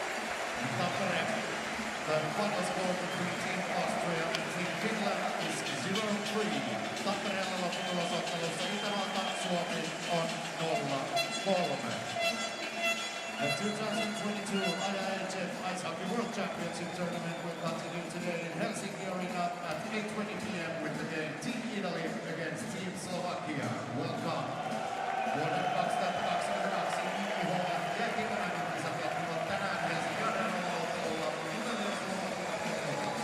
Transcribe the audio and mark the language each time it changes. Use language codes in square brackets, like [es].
[en] The final score between Team Austria and Team Finland is 0-3. [fi] Tampereella lopputulos-ottelussa Itävalta Suomi on 0-3. [en] The 2022 IIHF Ice Hockey World Championship Tournament will continue today in Helsinki Arena at 8:20 p.m. with the game Team Italy against Team Slovakia. Welcome. [fi] Vuoden 2022 IIHF jääkiekon kisat jatkuvat tänään Helsingin Arenalla ottelulla Italia